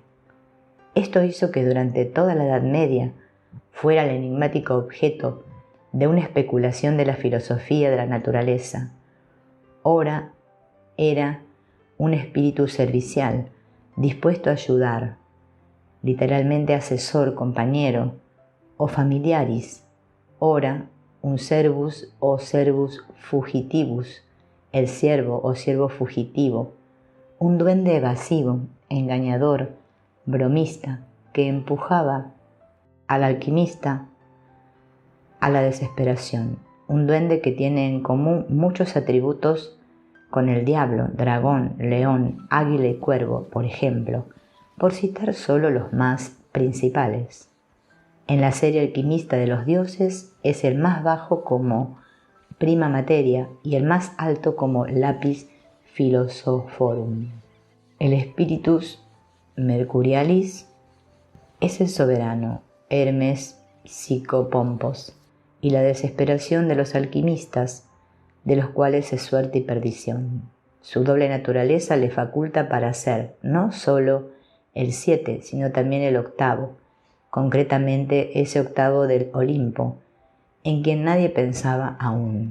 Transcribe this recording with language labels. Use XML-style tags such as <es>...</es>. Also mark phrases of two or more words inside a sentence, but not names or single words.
<es>Esto hizo que durante toda la Edad Media fuera el enigmático objeto de una especulación de la filosofía de la naturaleza. Ora era un espíritu servicial, dispuesto a ayudar, literalmente asesor, compañero, o familiaris. Ora, un servus o</es> <la>servus fugitivus,</la> <es>el siervo o siervo fugitivo, un duende evasivo, engañador, bromista, que empujaba al alquimista a la desesperación, un duende que tiene en común muchos atributos con el diablo, dragón, león, águila y cuervo, por ejemplo, por citar solo los más principales. En la serie alquimista de los dioses es el más bajo como</es> <la>prima materia</la> <es>y el más alto como</es> <la>lapis philosophorum.</la> <es>El</es> <la>spiritus mercurialis</la> <es>es el soberano, Hermes psicopompos, y la desesperación de los alquimistas, de los cuales es suerte y perdición. Su doble naturaleza le faculta para ser no solo el 7, sino también el octavo, concretamente ese octavo del Olimpo, en quien nadie pensaba aún.</es>